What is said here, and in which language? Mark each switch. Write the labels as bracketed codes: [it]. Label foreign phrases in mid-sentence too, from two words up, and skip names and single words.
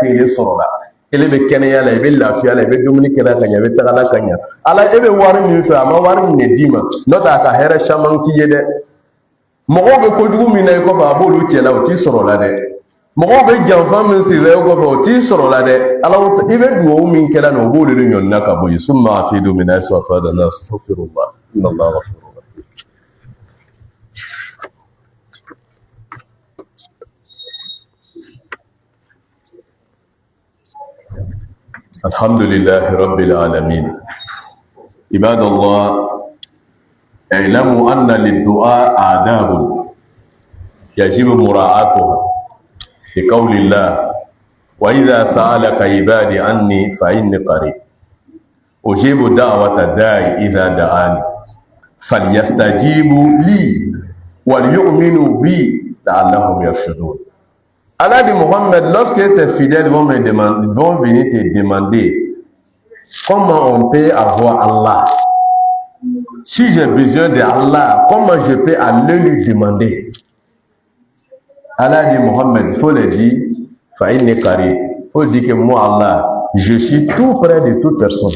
[bm] t'ele sɔrɔ la ele bɛ kɛnɛya la i bɛ lafiya la i bɛ dumuni kɛ la ka ɲɛ i bɛ tagala ka ɲɛ ala e bɛ wari min fɛ a ma wari min de d'i ma n'o tɛ a ka hɛrɛ caman k'i ye dɛ mɔgɔw bɛ kojugu min na i kɔfɛ a b'olu cɛ la o t'i sɔrɔ la dɛ mɔgɔw bɛ janfa min siri la i kɔfɛ o t'i sɔrɔ la dɛ ala i bɛ dugawu min kɛla na o b'o de ɲɔnina ka bɔ yen [ar] ثم أفيضوا من حيث أفاض الناس استغفر الله إن الله غفور رحيم. الحمد لله رب العالمين. عباد الله اعلموا أن للدعاء آداب يجب مراعاتها لقول الله وإذا سألك عبادي عني فإني قريب أجيب دعوة الداعي إذا دعاني فليستجيبوا لي وليؤمنوا بي لعلهم يرشدون. [fr] Allah dit Mohammed, lorsque tes fidèles vont venir te demander comment on peut avoir Allah, si j'ai besoin d'Allah, comment je peux aller lui demander? Allah dit Mohammed, il faut le dire, [ar] فإني قريب, [fr] il faut dire que moi Allah, je suis tout près de toute personne.